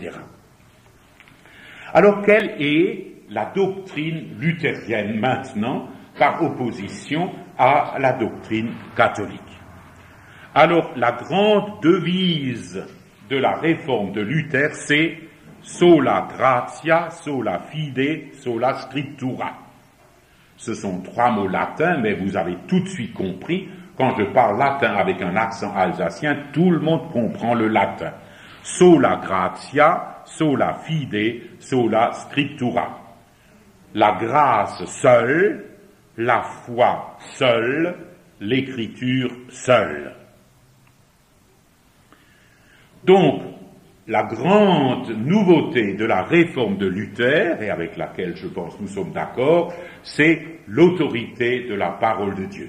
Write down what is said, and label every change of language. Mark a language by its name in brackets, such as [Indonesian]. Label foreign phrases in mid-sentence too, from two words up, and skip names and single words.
[French] Alors, quelle est la doctrine luthérienne maintenant, par opposition à la doctrine catholique? Alors, la grande devise de la réforme de Luther, c'est [Latin] sola gratia, sola fide, sola scriptura. [French] Ce sont 3 mots latins, mais vous avez tout de suite compris, quand je parle latin avec un accent alsacien, tout le monde comprend le latin. [Latin] Sola gratia, sola fide, sola scriptura. [French] La grâce seule, la foi seule, l'écriture seule. Donc, la grande nouveauté de la réforme de Luther, et avec laquelle je pense nous sommes d'accord, c'est l'autorité de la parole de Dieu.